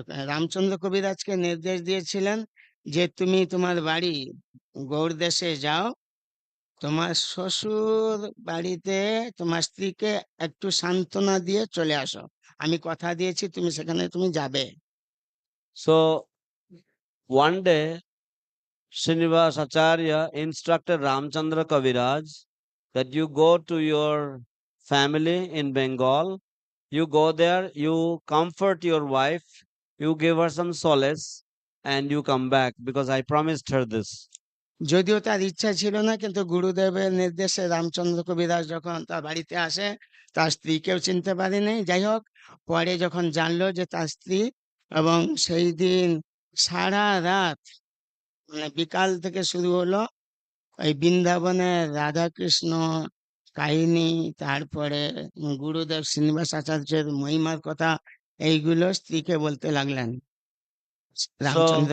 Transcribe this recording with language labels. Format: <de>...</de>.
<bn>রামচন্দ্র কবিরাজকে নির্দেশ দিয়েছিলেন যে তুমি তোমার বাড়ি গৌড় দেশে যাও, তোমার শ্বশুর বাড়িতে তোমার স্ত্রীকে একটু সান্ত্বনা দিয়ে চলে আসো, আমি কথা দিয়েছি তুমি সেখানে তুমি যাবে।</bn> <en>So one day, Srinivas Acharya instructed Ramchandra Kaviraj that you go to your family in Bengal, you go there, you comfort your wife, you give her some solace, and you come back because I promised her this.</en> <bn>যদিও তার ইচ্ছা ছিল না, কিন্তু গুরুদেবের নির্দেশে রামচন্দ্র কবিরাজ যখন তার বাড়িতে আসে, তার স্ত্রীকেও চিনতে পারেনি। যাই হোক, পরে যখন জানলো যে তার স্ত্রী, এবং সেই দিন সারা রাত মানে বিকাল থেকে শুরু হলো ওই বৃন্দাবনের রাধাকৃষ্ণ কাহিনী, তারপরে গুরুদেব শ্রীনিবাস আচার্যের মহিমার কথা, এইগুলো স্ত্রীকে বলতে লাগলেন রামচন্দ্র</bn>